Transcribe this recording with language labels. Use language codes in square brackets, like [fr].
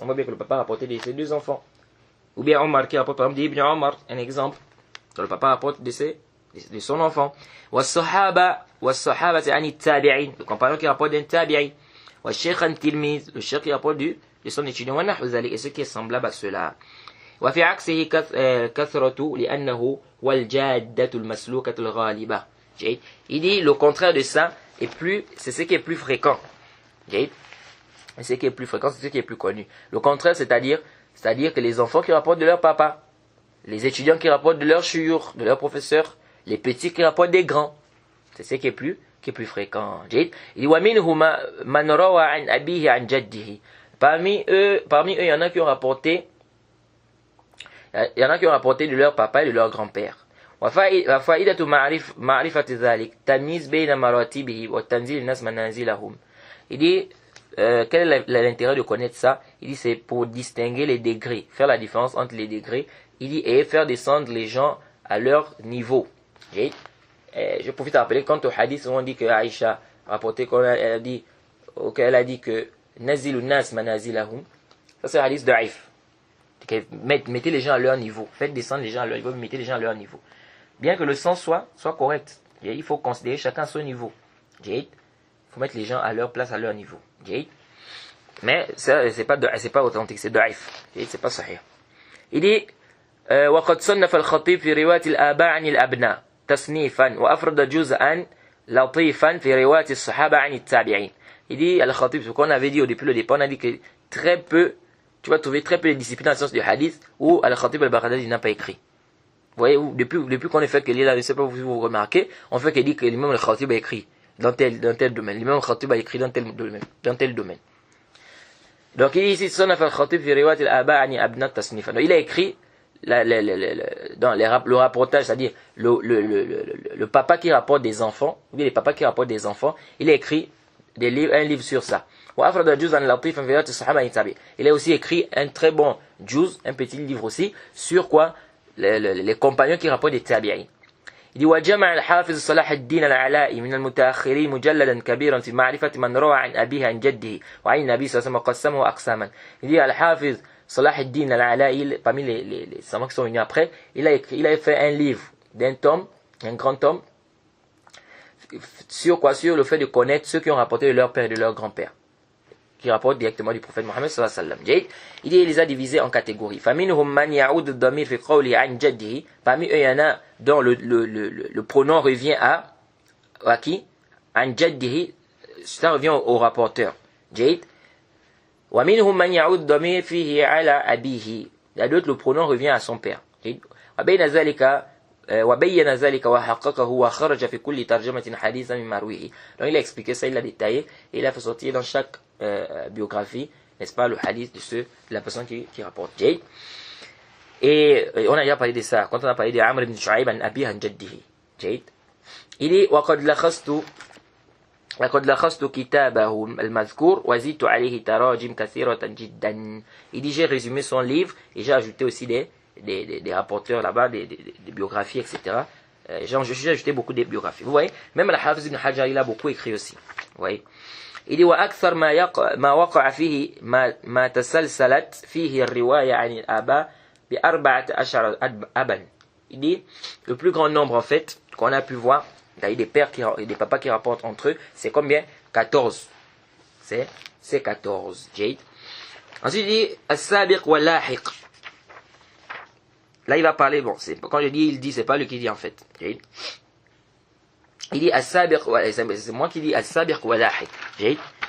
[fr] On voit bien que le papa rapportait de ses 2 enfants. Ou bien Omar qui rapporte par exemple d'Ibn Omar, un exemple. Que le papa rapporte de son enfant. [ar] Wa-sahaba ani tabi'in, [fr] le compagnon qui rapporte d'un tabi'i. [ar] Wa-shaykh an tilmiz, [fr] le shaykh qui rapporte de son étudiant. [ar] Wa nahwu zalik, [fr] et ce qui est semblable à cela. [ar] وفي عكسه كثرة لأنه والجادة المسلوكة الغالبة. [fr] Il dit le contraire de ça c'est ce qui est plus fréquent. C'est ce qui est plus fréquent, c'est ce qui est plus connu. Le contraire, c'est-à-dire que les enfants qui rapportent de leur papa, les étudiants qui rapportent de leur shuyukh, de leur professeur, les petits qui rapportent des grands, c'est ce qui est plus fréquent. Il dit [ar] ومنه من روى عن أبيه عن جده. [fr] Parmi eux, il y en a qui ont rapporté de leur papa et de leur grand-père. [ar] وفائدة معرفة ذلك تمييز بين مراتبه وتنزيل الناس منازلهم. [fr] Il dit quel est l'intérêt de connaître ça? Il dit c'est pour distinguer les degrés, faire la différence entre les degrés. Il dit et faire descendre les gens à leur niveau. Je profite à rappeler quant au hadith où on dit que Aïcha rapporté qu'elle a dit que [ar] nazilun nas manazilahum. [fr] Ça c'est un hadith daif. Mettez les gens à leur niveau. Faites descendre les gens à leur niveau, mettez les gens à leur niveau. Bien que le sens soit correct. Il faut considérer chacun à son niveau. Il faut mettre les gens à leur place, à leur niveau. Mais ça, c'est pas authentique, c'est daif. C'est pas sahih. Il dit [ar] وقد صنف الخطيب في رواية الآباء عن الأبناء تصنيفا وأفرد جزءا لطيفا في رواية الصحابة عن التابعين. [fr] Il dit Al-Khatib, ce qu'on avait dit depuis le départ, on a dit que très peu, tu vas trouver très peu de disciplines dans le sens du hadith où Al-Khatib al-Baghdadi n'a pas écrit. Vous voyez, depuis qu'on a fait que là, je ne sais pas si vous remarquez, on fait qu'il dit que l'imam Al-Khatib a écrit dans tel domaine. L'imam Al-Khatib a écrit dans tel domaine. Donc il dit ici, [ar] Sonaf Al-Khatib fi riwayat al-aba ani abna tasnifan. [fr] Il a écrit dans le rapportage, c'est-à-dire le papa qui rapporte des enfants, ou bien les papas qui rapportent des enfants, il a écrit un livre sur ça. Il a aussi écrit un très bon juz, un petit livre aussi, sur quoi les compagnons qui rapportent des tabi'in. Il dit [ar] وجمع الحافظ صلاح الدين العلائي من المتأخرين مجلدا كبيرا في معرفة من روى عن أبيه عن جده وعن النبي صلى الله عليه وسلم وقسمه أقساما. [fr] Il dit الحافظ صلاح الدين العلائي, parmi les savants qui sont venus après, il a fait un livre d'un tome, un grand tome, sur quoi? Sur le fait de connaître ceux qui ont rapporté de leur père et de leur grand-père, qui rapportent directement du prophète Mohammed sallallahu alayhi wa sallam. Il dit, il les a divisés en catégories. [ar] فَمِنْهُمْ مَنْ يَعُودُ الضَّمِيرُ فِي قَوْلِهِ عَنْ جَدِّهِ. [fr] Parmi eux, il y en a dont le pronom revient à qui? [ar] عَنْ جَدِّهِ. [fr] Ça revient au rapporteur. [ar] وَمِنْهُمْ مَنْ يَعُودُ الضَّمِيرُ فِيهِ عَلَى أَبِيهِ. [fr] Il y a d'autres, le pronom revient à son père. [ar] وَبَيْنَ ذلك وحققه وخرج في كل ترجمة حديثا من مرويه. [fr] Donc il a expliqué ça, il a détaillé et il a fait sortir dans chaque biographie, n'est-ce pas, le hadith de la personne qui rapporte. Et on a déjà parlé de ça quand on a parlé de Amr ibn Shu'ayb an Abi an Jaddihi. Il dit [ar] وقد لخصت كتابه المذكور وزدت عليه تراجم كثيرة جدا. [fr] Il dit j'ai résumé son livre et j'ai ajouté aussi des rapporteurs là-bas, des biographies, etc. J'ai ajouté beaucoup de biographies. Vous voyez, même Al-Hafiz ibn Hajar, il a beaucoup écrit aussi. Vous voyez. Il dit [ar] وأكثر ما وقع فيه ما تسلسلت فيه الرواية عن الآباء ب14 أبا. [fr] Il dit le plus grand nombre en fait qu'on a pu voir, il y a des pères et des papas qui rapportent entre eux, c'est combien? 14. C'est 14. Ensuite il dit as-sabiq wal lahiq. Là, il va parler, bon, quand je dis il dit, c'est pas lui qui dit en fait. Il dit as-sabiq, c'est moi qui dis as-sabiq wa lahiq.